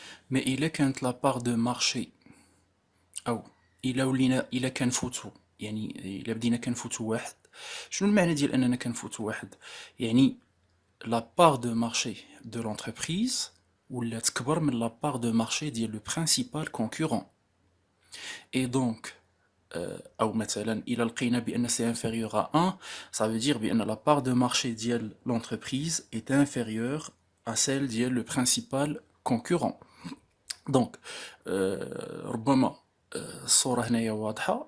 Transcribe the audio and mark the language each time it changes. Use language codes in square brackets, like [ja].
[ar] مي الا كانت [fr] لا بار دو مارشي [ar] او الا كنفوتو، يعني الا بدينا كنفوتو واحد، شنو المعنى ديال اننا كنفوتو واحد؟ يعني [fr] la part de marché de l'entreprise [ar] ولات كبر من [fr] la part de marché [ar] ديال [fr] le principal concurrent. Et donc [ar] او مثلا الى لقينا بان [fr] c'est inférieur à 1 ça veut dire [ar] بان [fr] la part de marché [ar] ديال [fr] l'entreprise est inférieure à celle ديال le principal concurrent. [ar] دونك ربما الصوره هنايا واضحه.